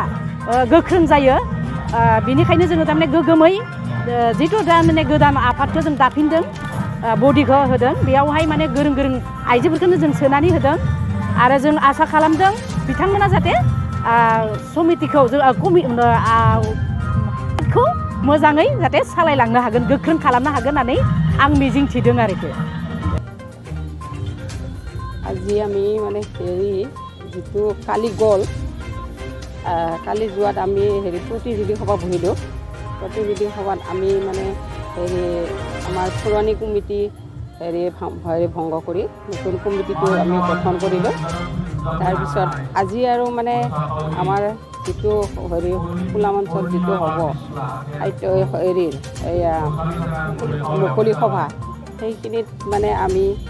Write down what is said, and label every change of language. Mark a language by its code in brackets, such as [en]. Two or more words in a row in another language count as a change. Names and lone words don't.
[brx] गोख्रों जायो बिनिखायनो जोङो थारमाने गोगोमै जिथु दा माने गोदान आफादखौ जों दाफिनदों बडिखौ होदों बेयावहाय माने गोरों गोरों आइजोफोरखौनो जों सोनानै होदों आरो जों आसा खालामदों बिथांमोना जाहाथे समितिखौ जों खौ मोजाङै जाहाथे सालायलांनो हागोन गोख्रों खालामनो हागोन होननानै आं मिजिंथिदों आरोखि [as] আজি আমি মানে হেৰি যিটো কালি গ'ল কালি যোৱাত আমি হেৰি প্ৰতিনিধি সভা বহিলোঁ প্ৰতিনিধি সভাত আমি মানে হেৰি আমাৰ পুৰণি কমিটি হেৰি ভংগ কৰি নতুন কমিটিটো আমি গঠন কৰিলোঁ তাৰপিছত আজি আৰু মানে আমাৰ যিটো হেৰি খোলা মঞ্চত যিটো হ'ব সাহিত্য হেৰিৰ এয়া মুকলি সভা সেইখিনিত মানে আমি